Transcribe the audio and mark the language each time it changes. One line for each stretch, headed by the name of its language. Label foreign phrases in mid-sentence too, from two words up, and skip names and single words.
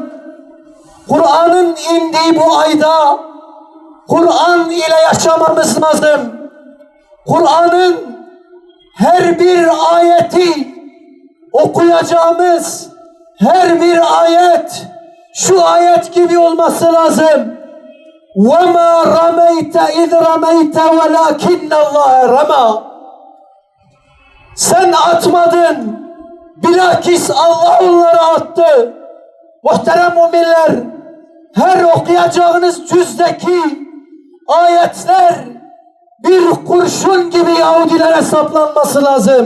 Turkish: Kur'an'ın indiği bu ayda Kur'an ile yaşamamız lazım. Kur'an'ın her bir ayeti okuyacağımız her bir ayet şu ayet gibi olması lazım.
Arabic: وَمَا رَمَيْتَ اِذْ رَمَيْتَ وَلَاكِنَّ اللّٰهَ رَمَى.
Turkish: Sen atmadın, bilakis Allah onları attı. Muhterem müminler, her okuyacağınız cüzdeki ayetler bir kurşun gibi Yahudilere saplanması lazım.